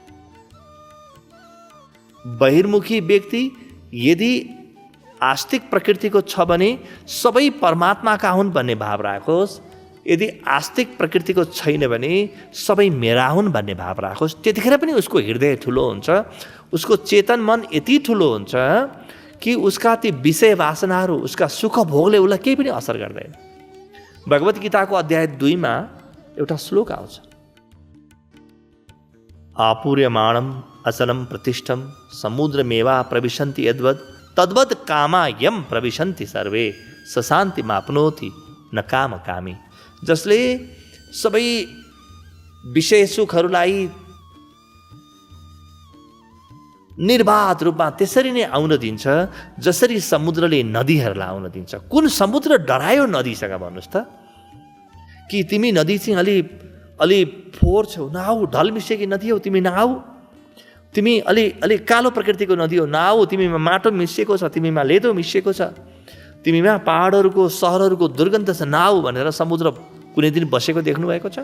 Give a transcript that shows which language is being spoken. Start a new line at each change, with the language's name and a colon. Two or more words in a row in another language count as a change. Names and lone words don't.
Nepali: बहिर्मुखी व्यक्ति यदि आस्तिक प्रकृतिको छ भने सबै परमात्माका हुन् भन्ने भाव राखोस्, यदि आस्तिक प्रकृतिको छैन भने सबै मेरा हुन् भन्ने भाव राखोस्। त्यतिखेर पनि उसको हृदय ठुलो हुन्छ, उसको चेतन मन यति ठुलो हुन्छ कि उसका ती विषय वासनाहरू, उसका सुख भोगले उसलाई केही पनि असर गर्दैन। भगवत गीताको अध्याय 2 मा एउटा श्लोक आउँछ,
Sanskrit: आपूर्यमाणम अचलम प्रतिष्ठम समुद्रमेवा प्रविशन्ति यद्वद तद्वद कामा यम प्रविशन्ति सर्वे सशान्ति माप्नोति न काम कामी।
Nepali: जसले सबै विषय सुखहरूलाई निर्वाध रूपमा त्यसरी नै आउन दिन्छ जसरी समुद्रले नदीहरूलाई आउन दिन्छ। कुन समुद्र डरायो नदीसँग भन्नुहोस् त? कि तिमी नदी चाहिँ अलि फोहोर छौ, नआऊ, ढल मिसिएकी नदी हौ, तिमी नआऊ, तिमी अलि कालो प्रकृतिको नदी हो, नआऊ, तिमीमा माटो मिसिएको छ, तिमीमा लेदो मिसिएको छ, तिमीमा पहाडहरूको सहरहरूको दुर्गन्ध छ, नआऊ भनेर समुद्र कुनै दिन बसेको देख्नुभएको छ?